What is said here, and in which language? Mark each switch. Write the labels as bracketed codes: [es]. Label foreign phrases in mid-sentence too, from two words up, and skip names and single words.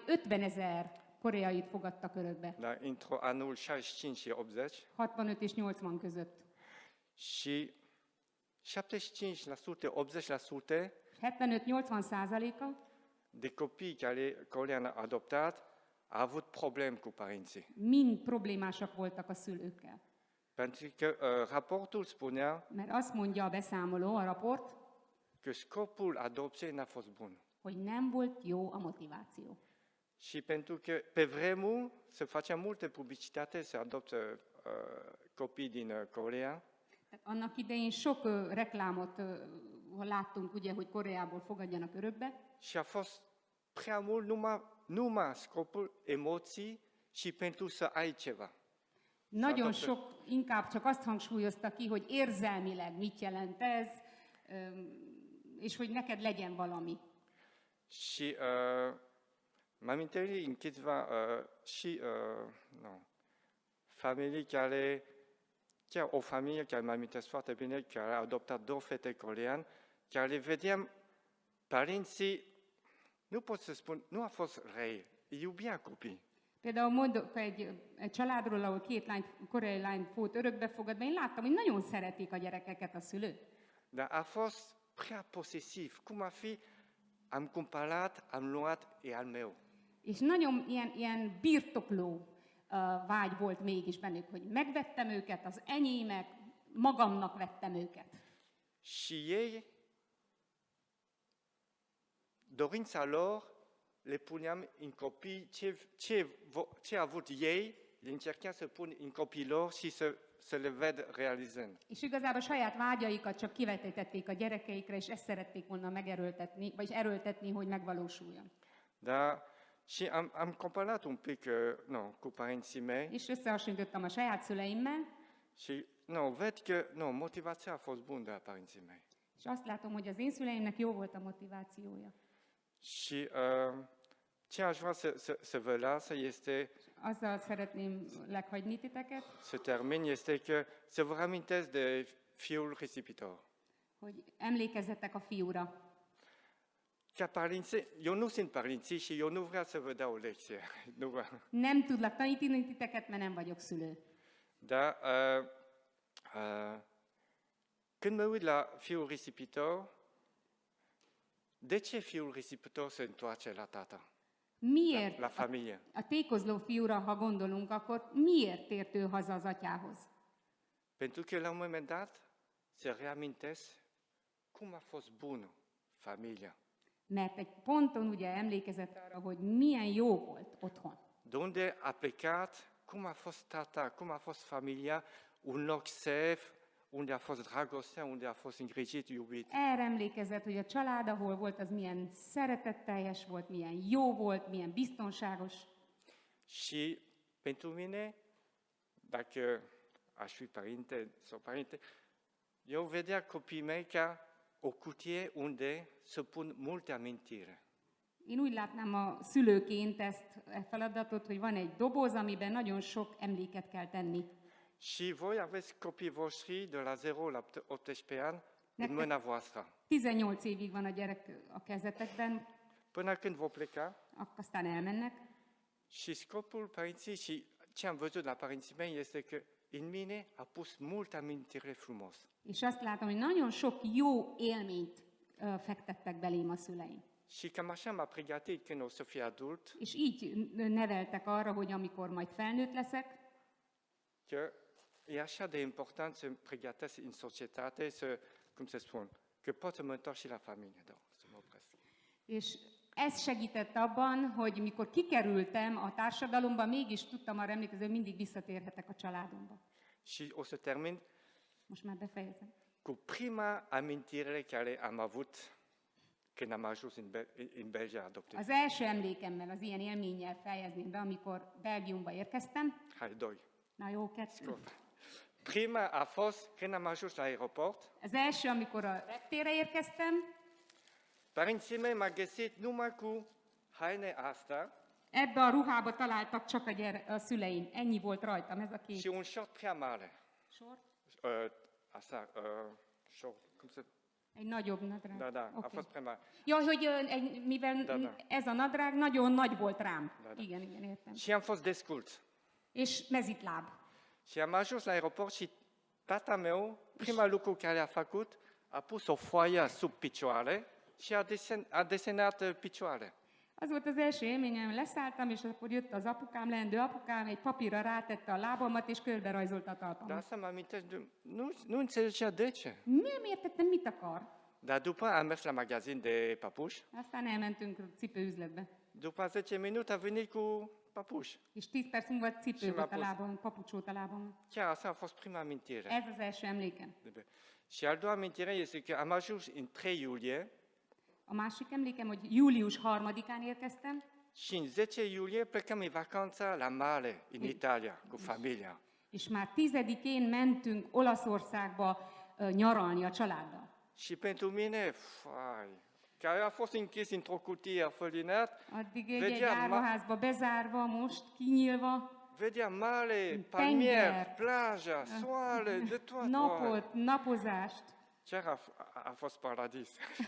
[hu] 50 000 koreait fogadtak örökbe, [ro] dar într-o anul 65 și 80 [hu] 65 és 80 között. [ro] și 75%, 80% [hu] 75-80%-a [ro] de copii care coreeni au adoptat au avut probleme cu părinții. [hu] mind problémásak voltak a szülőkkel. [ro] Pentru că raportul spunea [hu] Mert azt mondja a beszámoló, a raport, [ro] că scopul adopției n-a fost bun. [hu] hogy nem volt jó a motiváció. [ro] Și pentru că pe vremuri se facea multă publicitate să adoptă copii din Coreea, [hu] Tehát annak idején sok reklámot láttunk, ugye, hogy Koreából fogadjanak örökbe, [ro] și a fost prea mult numai scopul emoții și pentru să ai ceva. [hu] nagyon [ro] adoptă- [hu] sok, inkább csak azt hangsúlyozta ki, hogy érzelmileg mit jelent ez, és hogy neked legyen valami. [ro] Și m-am întâlnit în câțiva familii care, chiar o familie care mă amintesc foarte bine, care a adoptat 2 fete coreene, care vedeam părinții, nu pot să spun, nu a fost răi, iubea copii. [hu] Például mondok egy családról, ahol 2 lány, koreai lány volt örökbefogadva, én láttam, hogy nagyon szeretik a gyerekeket a szülők. [ro] Dar a fost prea posesiv. Cum ar fi, am cumpărat, am luat, e al meu. [hu] És nagyon ilyen birtokló vágy volt mégis bennük, hogy megvettem őket, az enyémek, magamnak vettem őket. [ro] Și ei, dorința lor, le puneam în copii ce a avut ei, le încercam să pun în copiii lor și să le ved realizând. [hu] És igazából saját vágyaikat csak kivetítették a gyerekeikre, és ezt szerették volna megerőltetni, vagy erőltetni, hogy megvalósuljon. [ro] Da? Și am comparat un pic cu părinții mei [hu] És összehasonlítottam a saját szüleimmel, [ro] și ved că motivația a fost bună de la părinții mei. [hu] és azt látom, hogy az én szüleimnek jó volt a motivációja. [ro] Și ce aș vrea să vă lasă este, [hu] Azzal szeretném leghagyni titeket, [ro] să termin, este că să vă reamintesc de fiul risipitor. [hu] hogy emlékezzetek a fiúra. [ro] Ca părinți, eu nu sunt părinții și eu nu vreau să vă dau o lecție. Nu vreau. [hu] Nem tudlak tanítani titeket, mert nem vagyok szülő. [ro] Dar când mă uit la fiul risipitor, de ce fiul risipitor se întoarce la tata, [hu] Miért [ro] la familie? [hu] a tékozló fiúra, ha gondolunk, akkor miért tért ő haza az atyához? [ro] Pentru că la un moment dat se reamintesc cum a fost bună familia. [hu] Mert egy ponton ugye emlékezett arra, hogy milyen jó volt otthon. [ro] De unde a plecat, cum a fost tata, cum a fost familia, un loc safe, unde a fost dragostea, unde a fost îngrijit, iubit. [hu] Erre emlékezett, hogy a család, ahol volt, az milyen szeretetteljes volt, milyen jó volt, milyen biztonságos. [ro] Și pentru mine, dacă aș fi părinte sau părinte, eu vedea copiii mei ca o cutie unde să pun multe amintire. [hu] Én úgy látnám a szülőként ezt a feladatot, hogy van egy doboz, amiben nagyon sok emléket kell tenni. [ro] Și voi aveți copiii voștri de la 0 la 18 ani în [hu] Nectek- [ro] mâna voastră. [hu] 18 évig van a gyerek a kezetekben, [ro] Până când vor pleca, [hu] aztán elmennek. [ro] și scopul părinții și ce am văzut la părinții mei este că în mine a pus multe amintire frumos. [hu] És azt látom, hogy nagyon sok jó élményt fektettek belém a szüleim. [ro] Și cam așa m-a pregătit când o să fie adult, [hu] És így neveltek arra, hogy amikor majd felnőtt leszek, [ro] că e așa de important să pregătesc în societate, să, cum să spun, că pot să mă întorc și la familie. Da, să mă opresc. [hu] és ez segített abban, hogy mikor kikerültem a társadalomba, mégis tudtam arra emlékezni, hogy mindig visszatérhetek a családomba. [ro] Și o să termin [hu] Most már befejezem. [ro] cu prima amintire care am avut când am ajuns în Belgia adoptiv. [hu] Az első emlékemmel, az ilyen élménnyel fejezném be, amikor Belgiumba érkeztem. [ro] Hai, doi. [hu] Na jó, kettő. [ro] Scurt. Prima a fost când am ajuns la aeroport. [hu] Az első, amikor a reptérre érkeztem, [ro] Părinții mei m-au găsit numai cu haine asta [hu] ebbe a ruhába találtak csak a szüleim. Ennyi volt rajtam, ez a [ro] și [hu] két [ro] un short prea mare. [hu] sor. [ro] Asta, short, cum se... [hu] Egy nagyobb nadrág. [ro] Da, da, a [hu] Oké. [ro] fost prea mare. [hu] Ja, hogy mivel [ro] Da, da. [hu] ez a nadrág nagyon nagy volt rám. [ro] Da, da. [hu] Igen, igen, értem. [ro] Și am fost desculț. [hu] És mezitláb. [ro] Și am ajuns la aeroport și tata meu, prima lucru care a făcut, a pus o foaie sub picioare și a desenat picioare. [hu] Az volt az első élményem, leszálltam, és akkor jött az apukám, leendő apukám, egy papírra rátette a lábamat, és körberajzolta a [ro] Dar [hu] talpamat. [ro] asta mă amintesc, nu înțelegea de ce. [hu] Nem értettem, mit akar. [ro] Dar după am mers la magazin de papuși, [hu] Aztán elmentünk cipőüzletbe. [ro] după 10 minute a venit cu papuși. [hu] És 10 perc múlva cipő Sima volt a pusz. lábam, papucs volt a lábam. [ro] Chiar asta a fost prima amintire. [hu] Ez az első emlékem. [ro] Și al doua amintire este că am ajuns în 3 iulie [hu] A másik emlékem, hogy július 3-án érkeztem, [ro] și în 10 iulie plecăm în vacanța la mare, în Italia, cu familia. [hu] és már 10-én mentünk Olaszországba nyaralni a családdal. [ro] Și pentru mine, care a fost închis într-o cutie fălinat, [hu] Addig egy Vegyem, árvaházba bezárva, most kinyílva, [ro] vedea mare, [hu] Tenger. [ro] palmier, plaja, soare, de toate. [hu] napot, napozást. [ro] Chiar a fost paradis.